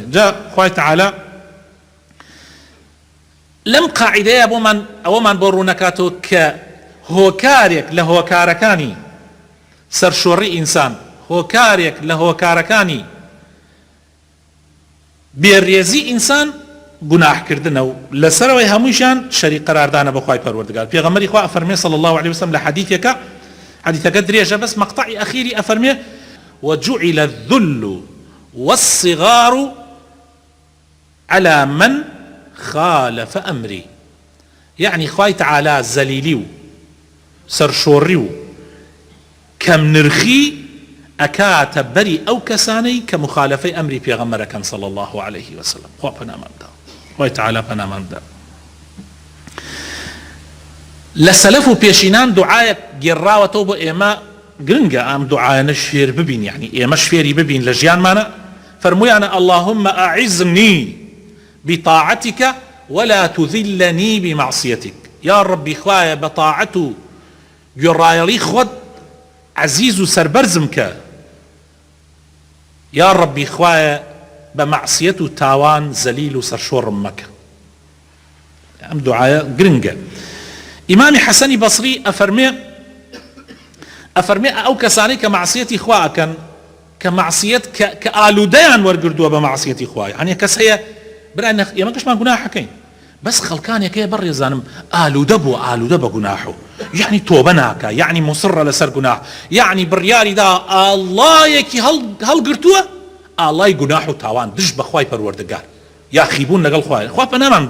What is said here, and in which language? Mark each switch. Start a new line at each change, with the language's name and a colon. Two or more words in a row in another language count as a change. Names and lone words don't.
Central Kurdish: جا خوای تەعالە لەم قاعیدەیە ئەوەمان بۆ ڕوونەکاتەوە کە هۆکارێک لە هۆکارەکانی سەرشۆڕی ئینسان، هۆکارێک لە هۆکارەکانی بێڕێزی ئینسان گوناحکردنە و لەسەرەوەی هەموویشان شەریک قەراردانە بە خوای پەروەردگار. پێغەمبەری خوا ئەفەرمێ
Arabic: صلی الله عليه وسلم
Central Kurdish: لە حەدیثەکە درێژە بەس مەقطعی ئەخیری ئەفەرمێ
Arabic: وجعل الذل والصغار على من خالف أمري،
Central Kurdish: يعني خوای تەعالە زەلیلی و سەرشۆڕی و کەم نرخی ئەکاتە بەری ئەو کەسانەی کە مخالفەی ئەمری پێغەمبەرەکەن
Arabic: صلی الله عليه وسلم.
Central Kurdish: خوا پەناماندا، خوای تەعالە پەناماندا. لە سەلەف و پێشینان دوعایەک گێڕاوەتەوە بۆ ئێمە گرنگە ئەم دوعایانە شفێر ببین، یعنی ئێمە شفێری ببین لە ژیانمانە.
Arabic: فەرموویانە اللهم أعزني بطاعتك ولا تذلني بمعصيتك. يا ربي
Central Kurdish: خوایە بە تاعەت و گوێڕایەڵی خۆت عەزیز و سەربەرزم کە،
Arabic: یا ربی
Central Kurdish: خوایە بە مەعسیەت و تاوان زەلیل و سەرشۆڕم مەکە. ئەم دوعایە گرنگە. ئیمامی حەسەنی بەسری ئەفەرمێ ئەو کەسانەی کە مەعسیەتی خوا ئەکەن کە مەعسیەت کە ئالوودەیان وەرگردووە بە مەعسیەتی خوایە، هەنێ کەس هەیە برا ئێمە کەشمان گوناحەکەین بەس خەڵکانێکەیە بەڕێزانم ئالوودە بە گوناحو، یعنی تۆبە ناکە، یعنی مصڕە لەسەر گوناح، یعنی بڕیاریدا ئاڵایەکی هەڵگرتووە ئاڵای گوناح و تاوان دژ بە خوای پەروەردگار یا خیبوون لەگەڵ خوای خوا پەناماندا.